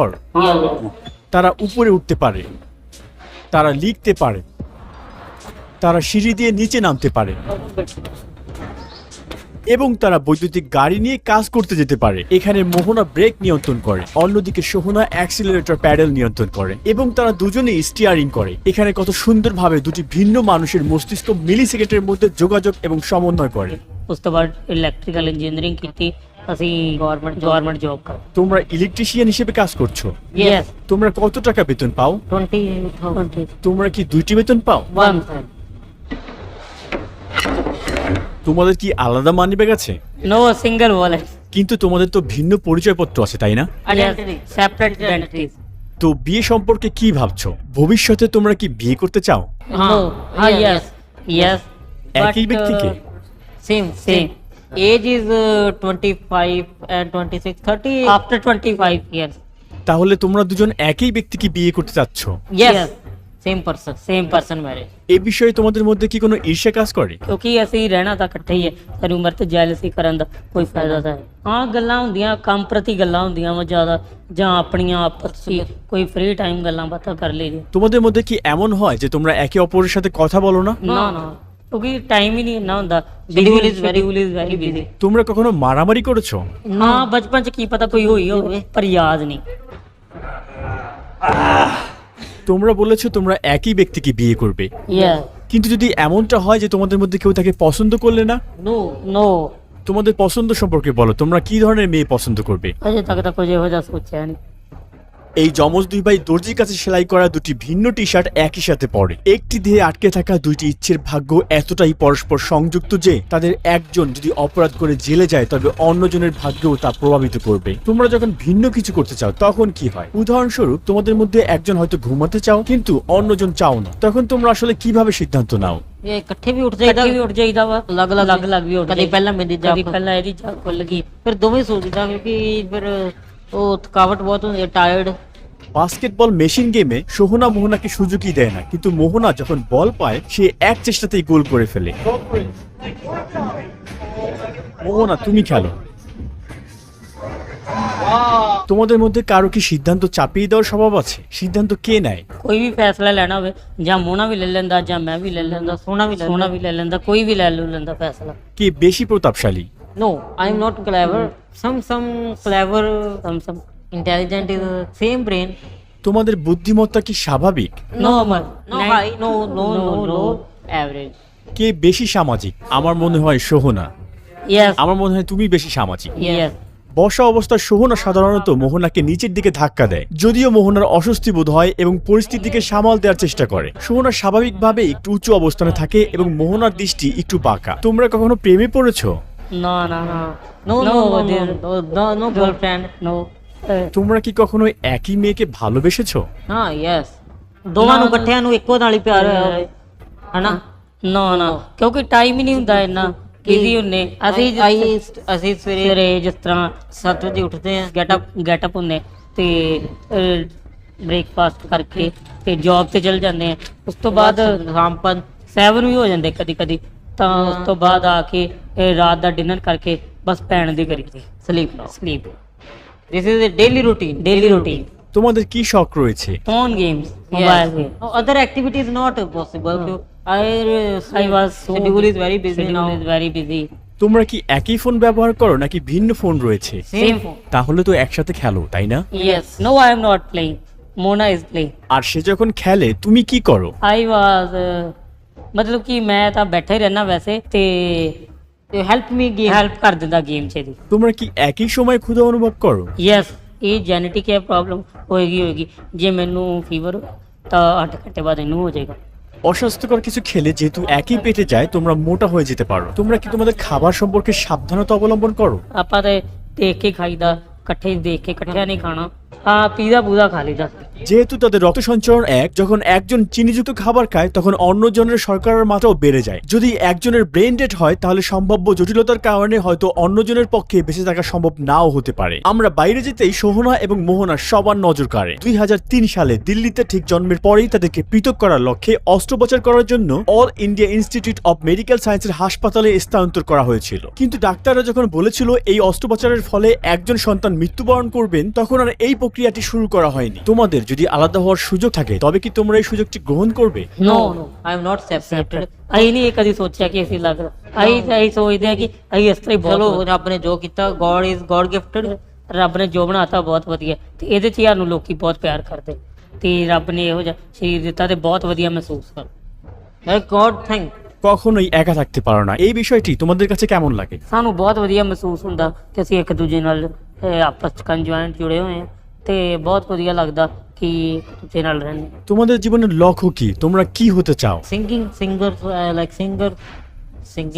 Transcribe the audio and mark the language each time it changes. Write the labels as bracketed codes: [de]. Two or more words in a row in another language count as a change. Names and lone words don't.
[bn] তারা উপরে উঠতে পারে, তারা লিখতে পারে, তারা সিঁড়ি দিয়ে নিচে নামতে পারে এবং তারা বৈদ্যুতিক গাড়ি নিয়ে কাজ করতে যেতে পারে। এখানে মোহনা ব্রেক নিয়ন্ত্রণ করে, অন্যদিকে সোহনা অ্যাক্সিলারেটর প্যাডেল নিয়ন্ত্রণ করে এবং তারা দুজনেই স্টিয়ারিং করে। এখানে কত সুন্দরভাবে দুটি ভিন্ন মানুষের মস্তিষ্ক মিলি সেকেন্ডের মধ্যে যোগাযোগ এবং সমন্বয় করে। [pa] ਉਸ ਤੋਂ ਬਾਅਦ [en] electrical engineering [pa] ਕੀਤੀ। ਅਸੀਂ [en] government job [pa] ਕਰ। [bn] তোমরা ইলেকট্রিশিয়ান হিসেবে কাজ করছো? [en] ইয়েস। [bn] তোমরা কত টাকা বেতন পাও? 20,000। তোমরা কি দুইটি বেতন পাও? 1। তোমাদের কি আলাদা মানিব্যাগ আছে? [en] No single wallet. [bn] কিন্তু তোমাদের তো ভিন্ন পরিচয়পত্র আছে, তাই না? [en] Identity, separate identities. [bn] তো বিয়ে সম্পর্কে কি ভাবছো? ভবিষ্যতে তোমরা কি বিয়ে করতে চাও? হ্যাঁ, ইয়েস। একই ব্যক্তিকে? [en] Same. Age is 25 and 26, 30 after 25 years। [bn] তাহলে তোমরা দুজন একই ব্যক্তিকে বিয়ে করতে চাচ্ছ? [en] Yes, same person marriage। [bn] এই বিষয়ে তোমাদের মধ্যে কি কোনো ঈর্ষা কাজ করে? [pa] ਕਿਉਂਕਿ ਅਸੀਂ ਰਹਿਣਾ ਤਾਂ ਇਕੱਠੇ ਹੀ ਹੈ, ਸਾਰੀ ਉਮਰ ਤੇ ਜੈਲਸੀ ਕਰਨ ਦਾ ਕੋਈ ਫਾਇਦਾ ਤਾਂ ਹੈ। ਹਾਂ, ਗੱਲਾਂ ਹੁੰਦੀਆਂ, ਕੰਮ ਪ੍ਰਤੀ ਗੱਲਾਂ ਹੁੰਦੀਆਂ ਵਾ ਜ਼ਿਆਦਾ, ਜਾਂ ਆਪਣੀਆਂ ਆਪਸ ਵਿੱਚ ਕੋਈ [en] free time [pa] ਗੱਲਾਂ ਬਾਤਾਂ ਕਰ ਲਈਏ। [bn] তোমাদের মধ্যে কি এমন হয় যে তোমরা একে অপরের সাথে কথা বলো না? না, [pa] ਕਿਉਂਕਿ টাইম ਹੀ ਨਹੀਂ ਇੰਨਾ ਹੁੰਦਾ। [en] schedule is very busy. [bn] তোমরা কখনো মারামারি করেছো? [pa] ਨਾ, ਬਚਪਨ ਚ ਕੀ ਪਤਾ ਕੋਈ ਹੋਈ ਹੋਵੇ, ਪਰ ਯਾਦ ਨਹੀਂ। [bn] তোমরা বলেছো তোমরা একই ব্যক্তিকে বিয়ে করবে, কিন্তু যদি এমনটা হয় যে তোমাদের মধ্যে কেউ তাকে পছন্দ করলে না? [en] নো। [bn] তোমাদের পছন্দ সম্পর্কে বলো, তোমরা কি ধরনের মেয়ে পছন্দ করবে? [pa] ਅਜੇ ਤੱਕ ਤਾਂ ਕੁਝ ਇਹੋ ਜਿਹਾ ਸੋਚਿਆ ਨਹੀਂ। [bn] এই যমজ দুই ভাই দর্জির কাছে সেলাই করা দুটি ভিন্ন টি শার্ট একই সাথে পরে। একটি দেহে আটকে থাকা দুইটি ইচ্ছের ভাগ্য এতটাই পরস্পর সংযুক্ত যে তাদের একজন যদি অপরাধ করে জেলে যায় তবে অন্যজনের ভাগ্যও তা প্রভাবিত করবে। তোমরা যখন ভিন্ন কিছু করতে চাও তখন কি হয়? উদাহরণস্বরূপ তোমাদের মধ্যে একজন হয়তো ঘুমাতে চাও কিন্তু অন্যজন চাও না, তখন তোমরা আসলে কিভাবে সিদ্ধান্ত নাও? [pa] ਇਹ ਇਕੱਠੇ ਵੀ ਉੱਠ ਜਾਈਦਾ ਵਾ, ਅਲੱਗ ਵੀ ਉੱਠ। ਕਦੀ ਪਹਿਲਾਂ ਮੇਰੀ ਜਾਗ, ਕਦੀ ਪਹਿਲਾਂ ਇਹਦੀ ਜਾਗ ਖੁੱਲ ਗਈ, ਫਿਰ ਦੋਵੇਂ ਸੋਚਦਾ ਕਿਉਂਕਿ ਫਿਰ ਉਹ ਥਕਾਵਟ ਬਹੁਤ ਹੁੰਦੀ ਹੈ, [en] টায়ার্ড। [bn] বাস্কেটবল মেশিন গেমে সোহনা মোহনাকে সুযোগই দেয় না, কিন্তু মোহনা যখন বল পায় সে এক চেষ্টাতেই গোল করে ফেলে। মোহনা, তুমি খেলো। তোমাদের মধ্যে কারো কি সিদ্ধান্ত চাপিয়ে দেওয়ার স্বভাব আছে? সিদ্ধান্ত কে নেয়? ਕੋਈ ਵੀ ਫੈਸਲਾ ਲੈਣਾ ਹੋਵੇ, ਜਾਂ ਮੋਨਾ ਵੀ ਲੈ ਲੈਂਦਾ, ਜਾਂ ਮੈਂ ਵੀ ਲੈ ਲੈਂਦਾ, ਸੋਨਾ ਵੀ ਲੈ ਲੈਂਦਾ, ਕੋਈ ਵੀ ਲੈ ਲੈਂਦਾ ਫੈਸਲਾ। কে বেশি প্রতাপশালী? [en] No, I am not clever. Some clever, some intelligent is same brain. [bn] তোমাদের বুদ্ধিমত্তা কি স্বাভাবিক? [en] No high, no average. [bn] কে বেশি সামাজিক? আমার মনে হয় সোহনা। [en] Yes. [bn] আমার মনে হয় তুমি বেশি সামাজিক। [en] Yes. [bn] বসা অবস্থায় সোহনা সাধারণত মোহনাকে নিচের দিকে ধাক্কা দেয়, যদিও মোহনার অস্বস্তি বোধ হয় এবং পরিস্থিতিকে সামাল দেওয়ার চেষ্টা করে। সোহনা স্বাভাবিকভাবে একটু উঁচু অবস্থানে থাকে এবং মোহনার দৃষ্টি একটু বাঁকা। তোমরা কখনো প্রেমে পড়েছো? [en] No, no, no. No, no, no, there- no girlfriend. No. [bn] তোমরা কি কখনো একই মেয়েকে ভালোবেসেছো? [pa] ਹਾਂ ਯੈਸ ਦੋਵਾਂ ਨੂੰ ਇਕੱਠਿਆਂ ਨੂੰ ਇੱਕੋ ਨਾਲ ਹੀ ਪਿਆਰ ਹੋਇਆ ਹੋਵੇ ਹਨਾ [en] No, no. [pa] ਕਿਉਂਕਿ ਟਾਈਮ ਹੀ ਨਹੀਂ ਹੁੰਦਾ ਇੰਨਾ ਬਿਜ਼ੀ ਹੁੰਨੇ ਅਸੀਂ ਸਵੇਰੇ ਸਵੇਰੇ ਜਿਸ ਤਰ੍ਹਾਂ 7 ਵਜੇ ਉੱਠਦੇ ਆ [en] get up [pa] ਹੁੰਨੇ ਤੇ ਬ੍ਰੇਕਫਾਸਟ ਕਰਕੇ ਤੇ ਜੌਬ ਤੇ ਚਲ ਜਾਂਦੇ ਆ ਉਸ ਤੋਂ ਬਾਅਦ ਸ਼ਾਮ 7 ਵੀ ਹੋ ਜਾਂਦੇ ਕਦੀ ਕਦੀ ਤਾਂ ਉਸ ਤੋਂ ਬਾਅਦ ਆ ਕੇ ਰਾਤ ਦਾ ਡਿਨਰ ਕਰਕੇ ਬਸ ਪੈਣ ਦੀ ਕਰੀਦੀ ਸਲੀਪ [en] this is a daily routine daily routine [bn] তোমাদের কি শখ রয়েছে? [en] phone games mobile game other activities not possible I was so schedule is very busy schedule now is very busy [bn] তোমরা কি একই ফোন ব্যবহার করো নাকি ভিন্ন ফোন রয়েছে? [en] same phone [bn] তাহলে তো একসাথে খেলো, তাই না? [en] yes no I am not playing Mona is playing [bn] আর সে যখন খেলে তুমি কি করো? [en] I was [pa] ਮਤਲਬ ਕਿ ਮੈਂ ਤਾਂ ਬੈਠਾ ਹੀ ਰਹਿਣਾ ਵੈਸੇ ਤੇ [en] help me game [pa] ਹੈਲਪ ਕਰ ਦਿੰਦਾ ਗੇਮ 'ਚ ਦੀ [bn] তোমরা কি একই সময় ক্ষুধা অনুভব করো? [pa] ਯੈਸ ਇਹ ਜੈਨੇਟਿਕ ਹੈ ਪ੍ਰੋਬਲਮ ਹੋਏਗੀ ਜੇ ਮੈਨੂੰ ਫੀਵਰ ਤਾਂ 8 ਘੰਟੇ ਬਾਅਦ ਇਹਨੂੰ ਹੋ ਜਾਏਗਾ [bn] অস্বাস্থ্যকর কিছু খেলে যেহেতু একই পেটে যায় তোমরা মোটা হয়ে যেতে পারো। তোমরা কি তোমাদের খাবার সম্পর্কে সাবধানতা অবলম্বন করো? [pa] ਆਪਾਂ ਤੇ ਦੇਖ ਕੇ ਖਾਈਦਾ ਇਕੱਠੇ ਦੇਖ ਕੇ ਇਕੱਠਿਆਂ ਨਹੀਂ ਖਾਣਾ ਹਾਂ ਪੀਜ਼ਾ ਪੂਜ਼ਾ ਖਾ ਲਈਦਾ [bn] যেহেতু তাদের রক্ত সঞ্চালন এক, যখন একজন চিনিযুক্ত খাবার খায় তখন অন্যজনের শর্করার মাত্রাও বেড়ে যায়। যদি একজনের ব্রেন ডেড হয় তাহলে সম্ভাব্য জটিলতার কারণে হয়তো অন্যজনের পক্ষে বেঁচে থাকা সম্ভব নাও হতে পারে। আমরা বাইরে যেতেই সোহনা এবং মোহনা সবার নজর কাড়ে। 2003 সালে দিল্লিতে ঠিক জন্মের পরেই তাদেরকে পৃথক করার লক্ষ্যে অস্ত্রোপচার করার জন্য অল ইন্ডিয়া ইনস্টিটিউট অব মেডিকেল সায়েন্সের হাসপাতালে স্থানান্তর করা হয়েছিল। কিন্তু ডাক্তাররা যখন বলেছিল এই অস্ত্রোপচারের ফলে একজন সন্তান মৃত্যুবরণ করবেন তখন আর এই প্রক্রিয়াটি শুরু করা হয়নি। তোমাদের যদি আলাদা হওয়ার সুযোগ থাকে তবে কি তোমরা এই সুযোগটি গ্রহণ করবে? [en] no I am not separated [pa] ਅਸੀਂ ਨਹੀਂ ਇਹ ਕਦੀ ਸੋਚਿਆ ਕਿ ਅਸੀਂ ਲੱਗ ਅਸੀਂ ਸੋਚਦੇ ਆ ਕਿ ਅਸੀਂ ਇਸ ਤਰ੍ਹਾਂ ਹੀ ਚਲੋ ਬਹੁਤ ਰੱਬ ਨੇ ਜੋ ਕੀਤਾ [en] God is God gifted [pa] ਰੱਬ ਨੇ ਜੋ ਬਣਾਤਾ ਬਹੁਤ ਵਧੀਆ ਤੇ ਇਹਦੇ 'ਚ ਸਾਨੂੰ ਲੋਕੀ ਬਹੁਤ ਪਿਆਰ ਕਰਦੇ ਤੇ ਰੱਬ ਨੇ ਇਹੋ ਜਿਹਾ ਸਰੀਰ ਦਿੱਤਾ ਤੇ ਬਹੁਤ ਵਧੀਆ ਮਹਿਸੂਸ ਕਰ [en] God thank [bn] কখনোই একা থাকতে পারো না, এই বিষয়টি তোমাদের কাছে কেমন লাগে? [pa] ਸਾਨੂੰ ਬਹੁਤ ਵਧੀਆ ਮਹਿਸੂਸ ਹੁੰਦਾ ਕਿ ਅਸੀਂ ਇੱਕ ਦੂਜੇ ਨਾਲ ਆਪਸ 'ਚ ਕੰਜੁਆਇੰਟ ਜੁੜੇ ਹੋਏ ਹਾਂ ਤੇ ਬਹੁਤ ਵਧੀਆ ਲੱਗਦਾ ਕਿ ਇੱਕ ਦੂਜੇ ਨਾਲ ਰਹਿੰਦੇ [bn] তোমাদের জীবনের লক্ষ্য কি? তোমরা কি হতে চাও? [en] singing singer like singing